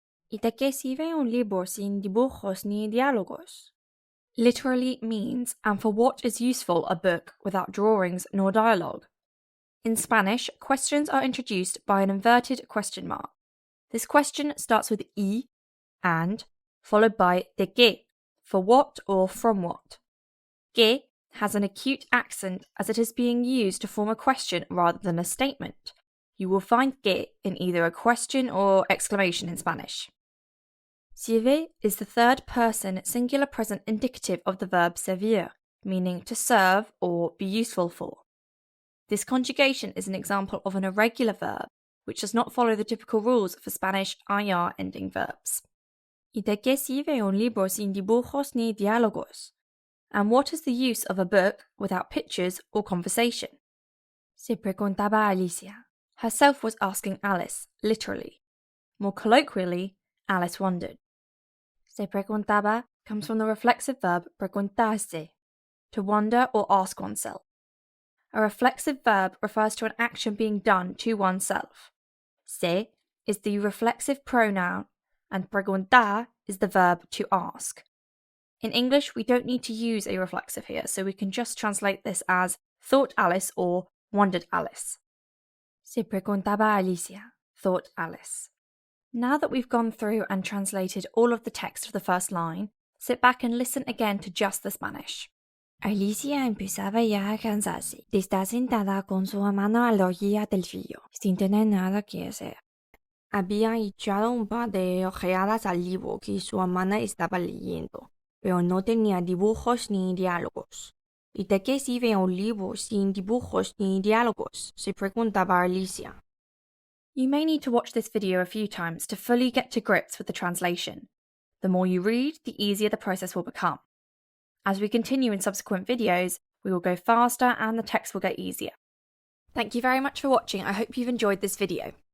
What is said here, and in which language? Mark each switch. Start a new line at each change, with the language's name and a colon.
Spanish: ¿Y de qué sirve un libro sin dibujos ni diálogos?
English: Literally means, and for what is useful a book without drawings nor dialogue? In Spanish, questions are introduced by an inverted question mark. This question starts with y, and, followed by de qué, for what or from what. Que has an acute accent as it is being used to form a question rather than a statement. You will find que in either a question or exclamation in Spanish. Sirve is the third person singular present indicative of the verb servir, meaning to serve or be useful for. This conjugation is an example of an irregular verb, which does not follow the typical rules for Spanish IR ending verbs.
Spanish: ¿Y de qué sirve un libro sin dibujos ni diálogos?
English: And what is the use of a book without pictures or conversation? Se preguntaba Alicia. Herself was asking Alice, literally. More colloquially, Alice wondered. Se preguntaba comes from the reflexive verb preguntarse, to wonder or ask oneself. A reflexive verb refers to an action being done to oneself. Se is the reflexive pronoun, and preguntar is the verb to ask. In English, we don't need to use a reflexive here, so we can just translate this as thought Alice or wondered Alice. Se preguntaba Alicia, thought Alice. Now that we've gone through and translated all of the text of the first line, sit back and listen again to just the Spanish.
Spanish: Alicia empezaba ya a cansarse de estar sentada con su hermana a la orilla del río, sin tener nada que hacer. Había echado un par de ojeadas al libro que su hermana estaba leyendo, pero no tenía dibujos ni diálogos. ¿Y de qué sirve un libro sin dibujos ni diálogos?, se preguntaba Alicia.
English: You may need to watch this video a few times to fully get to grips with the translation. The more you read, the easier the process will become. As we continue in subsequent videos, we will go faster and the text will get easier. Thank you very much for watching. I hope you've enjoyed this video.